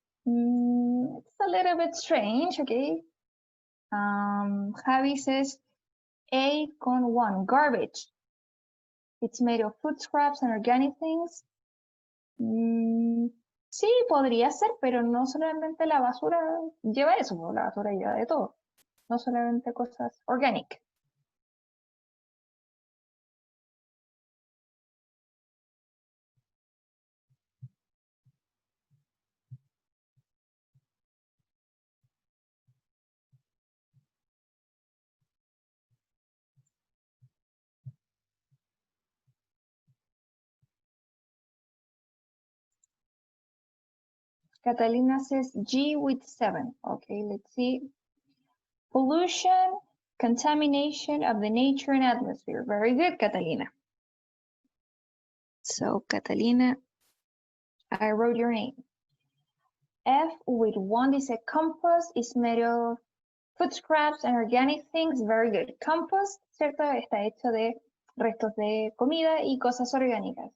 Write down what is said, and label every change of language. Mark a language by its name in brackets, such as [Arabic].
[English] It's a little bit strange, okay? Javi says A con 1, garbage. It's made of food scraps and organic things. [Spanish] Sí, podría ser, pero no solamente la basura lleva eso, la basura lleva de todo. No solamente cosas organic. [English] Catalina says G with 7. Okay, let's see. Pollution, contamination of the nature and atmosphere. Very good, Catalina. So, Catalina, I wrote your name. F with 1 dice compost is made of food scraps and organic things. Very good. Compost, ¿cierto? [Spanish] Está hecho de restos de comida y cosas orgánicas.